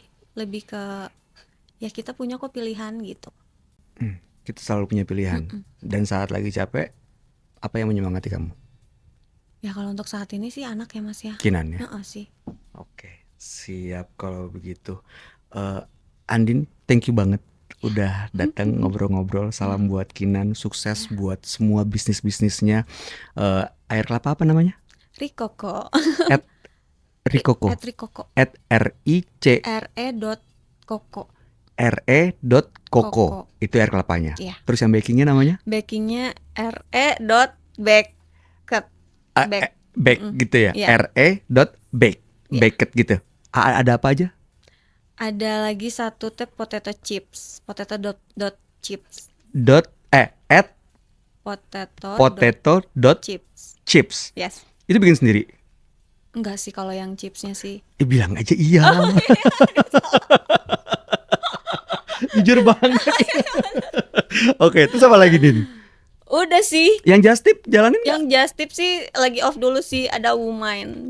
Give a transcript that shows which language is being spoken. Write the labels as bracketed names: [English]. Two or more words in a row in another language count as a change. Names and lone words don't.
[Indonesian] Lebih ke ya kita punya kok pilihan gitu. Kita selalu punya pilihan. Mm-mm. Dan saat lagi capek, apa yang menyemangati kamu? Ya kalau untuk saat ini sih anak ya Mas ya. Kinan ya? Heeh sih. Oke, siap kalau begitu. Eh, Andin, [English] thank you [Indonesian] banget udah datang ngobrol-ngobrol. Salam buat Kinan, sukses Ya. buat semua bisnis-bisnisnya. Air kelapa apa namanya? Rikoko. At Rikoko. Rikoko. At RIC re.koko. RE.Koko. Koko. Itu air kelapanya. Iya. Terus yang bakingnya namanya? Bakingnya re.baked. Bake Mm-mm. gitu ya. Iya. RE.bake. Iya. Baked gitu. Ada apa aja? Ada lagi satu tip potato chips. Potato.chips. At Potato.chips. potato.chips. Yes. Itu bikin sendiri. Enggak sih kalau yang chipsnya sih. Bilang aja iya. Oh, Jujur banget. Oke, terus apa lagi Din? udah sih. Yang just tip jalanin nggak? Yang just tip sih lagi off dulu sih, ada Woman.